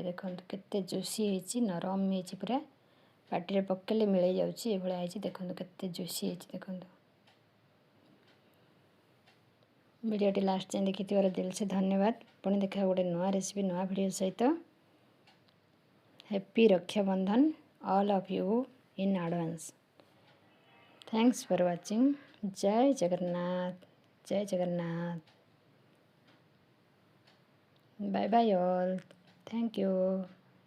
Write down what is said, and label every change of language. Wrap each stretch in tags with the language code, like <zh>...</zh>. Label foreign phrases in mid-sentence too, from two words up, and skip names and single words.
<or>ଦେଖ କେତେ ଜୁସି ହୋଇଛି ନରମ ହୋଇଛି ପୂରା ପାଟି ପକେଲେ ମିଳି ଯାଉଛି ଏ ଭଲିଆ ହୋଇଛି ଦେଖ କେତେ ଜୁସି ହୋଇଛି। ଦେଖ ଭିଡିଓଟି ଲାଷ୍ଟ ଯାଏ ଦେଖି ଦିଲ ସେ ଧନ୍ୟବାଦ। ପୁଣି ଦେଖା ଗୋଟେ ନୂଆ ରେସିପି ନୂଆ ଭିଡିଓ ସହିତ।</or> <en>Happy Raksha Bandhan all of you in advance. Thanks for watching.</en> <or>ଜୟ ଜଗନ୍ନାଥ ଜୟ ଜଗନ୍ନାଥ।</or> <en>Bye bye all. Thank you.</en>